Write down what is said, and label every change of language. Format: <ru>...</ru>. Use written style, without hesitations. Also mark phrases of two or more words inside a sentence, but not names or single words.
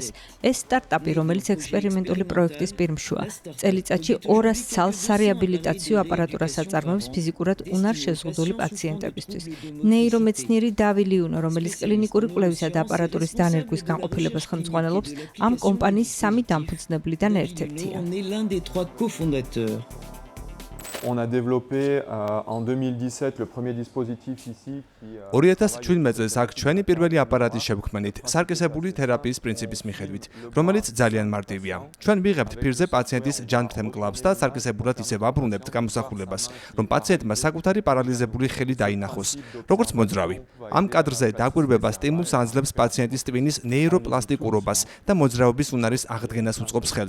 <ka>ეს სტარტაპი, რომელიც ექსპერიმენტული პროექტის პირმშუა, წელიწადში 200 ცალს სარეაბილიტაციო აპარატურას აწარმოებს ფიზიკურად უნარშეზღუდული პაციენტებისთვის. ნეირომეცნიერი დავი ლიუნო, რომელიც კლინიკური კვლევისა და აპარატურის დანერგვის განყოფილებას ხელმძღვანელობს, ამ კომპანიის 3 დამფუძნებლიდან ერთ-ერთია.</ka> <fr>On a développé en 2017 le premier dispositif ici qui</fr> <ka>2017 წელს აქ ჩვენი პირველი აპარატი შევქმნით სარკისებული თერაპიის პრინციპის მიხედვით, რომელიც ძალიან მარტივია. ჩვენ ვიღებთ ფირზე პაციენტის ჯანმრთელ მკლავს და სარკისებურად ისევ აბრუნებთ გამოსახულებას, რომ პაციენტმა საკუთარი პარალიზებული ხელი დაინახოს, როგორც მოძრავი. ამ კადრზე დაკვირვება სტიმულს აძლევს პაციენტის ტვინის ნეიროპლასტიკურობას და მოძრაობის უნარის აღდგენას უწყობს ხელს.</ka>